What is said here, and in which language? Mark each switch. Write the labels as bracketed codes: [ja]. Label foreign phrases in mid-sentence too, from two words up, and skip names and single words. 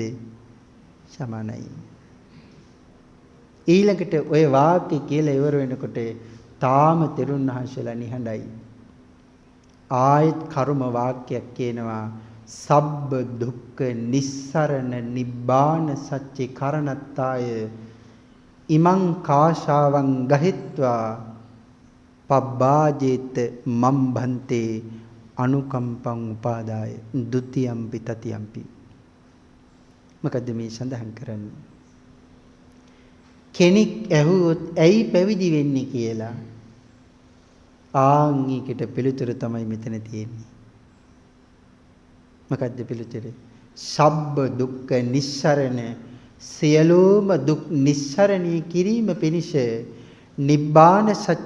[si] සමානයි. ඊළඟට ඔය වාක්‍ය කියලා ඉවර වෙනකොට තාම තෙරුන් වහන්සේලා නිහඬයි. ආයත් කර්ම වාක්‍යයක් කියනවා [pi] සබ්බ දුක්ඛ නිස්සරණ නිබ්බාන සච්චේ කරණත්තාය ඉමං කාශාවං ගහිත්වා පබ්බාජේත මම් භන්තේ අනුකම්පං උපාදාය ဒ ුතියම්පි තතියම්පි. [si] මොකද මේ සඳහන් කරන්නේ? කෙනෙක් ඇහුවොත් ඇයි පැවිදි වෙන්නේ කියලා ආන්ගිකට පිළිතුර තමයි මෙතන තියෙන්නේ. මොකද්ද පිළිතුර? [pi] සබ්බ දුක්ඛ නිස්සරණ [si] සියලුම දුක් නිස්සරණී කිරීම පිණිස [pi] නිබ්බාන සච්ච